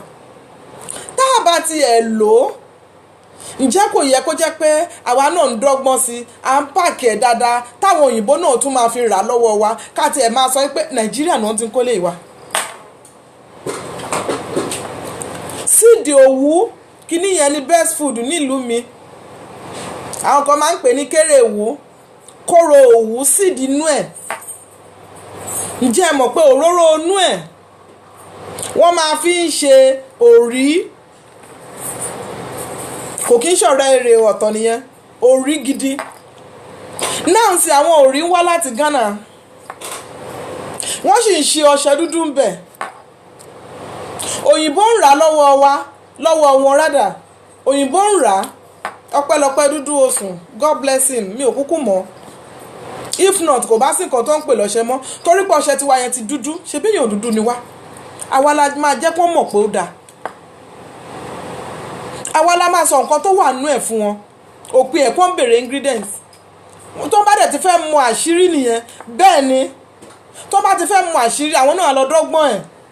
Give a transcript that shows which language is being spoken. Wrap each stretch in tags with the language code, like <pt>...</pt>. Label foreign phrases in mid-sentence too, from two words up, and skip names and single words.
<yo>Tá a bá ti ẹ̀ lò ó, ǹjẹ́ kò yẹ kó jẹ́ pé àwa náà ń dọ́gbọ́n sí i, à ń pààkì ẹ̀ dáadáa, táwọn òyìnbó náà tún máa fi rà lọ́wọ́ wa, ká tiẹ̀ máa sọ pé Nàìjíríà náà ti ń kólé wa. Síìdì òwú kíní yẹn ni</yo> <en>best food</en> <yo>nílùú mi. Àwọn kan máa ń pè ní kéré òwú, kóró òwú, síìdì inú ẹ̀. ǹjẹ́ ẹ mọ̀ pé òróró inú ẹ̀ wọ́n máa fi ń ṣe òrí, kò kí ń ṣọ̀rọ̀ èrè ọ̀tọ̀ nìyẹn, òrí gidi. Náà sì àwọn òrí ń wá láti Ghana, wọ́n sì ń ṣe ọṣẹ dúdú ń bẹ̀. Òyìnbó ń rà lọ́wọ́ wọn rádà, òyìnbó ń rà ọpẹ́lọpẹ́ Dúdú Osùn,</yo> <en>God bless him,</en> <yo>mi ò kúkú mọ̀.</yo> <en>If not</en> <yo>kò bá sí nǹkan tó ń pè lọ́ṣẹ mọ́, torí pé ọṣẹ tiwa yẹn ti dúdú, ṣe bí èèyàn dúdú ni wá, àwa la máa jẹ́ kó mọ̀ pé ó dáa, àwa la máa sọ nǹkan tó wà nínú ẹ̀ fún wọn, òpin ẹ̀ kó ń béèrè ingredients. Tó bá dẹ̀ ti fẹ́ mọ àṣírí nìyẹn, bẹ́ẹ̀ ni tó bá ti fẹ́ mọ àṣírí àwọn náà lọ dọ́gbọ́n ẹ̀.</yo>